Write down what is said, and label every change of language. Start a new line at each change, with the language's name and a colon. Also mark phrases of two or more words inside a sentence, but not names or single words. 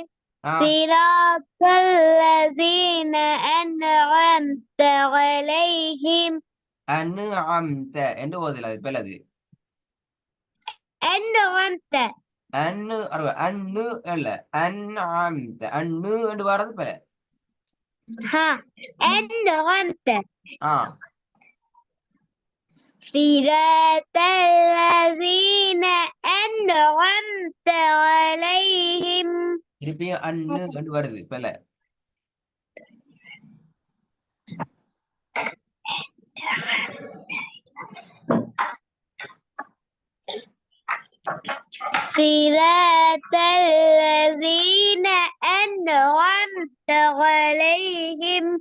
Arabic: صراط الذين أنعمت عليهم.
Tamil: அன்அம்த என்று ஓதல, அது பிள்ளது.
Arabic: أنعمت.
Tamil: அன்னு இல்ல, அன்அம்த. அன்னு என்று வரது பிள்ளை.
Arabic: أنعمت. صراط الذين أنعمت عليهم.
Tamil: திருப்பியும் அன்னு என்று வருது பிள்ளை.
Arabic: صراط الذين أنعمت عليهم.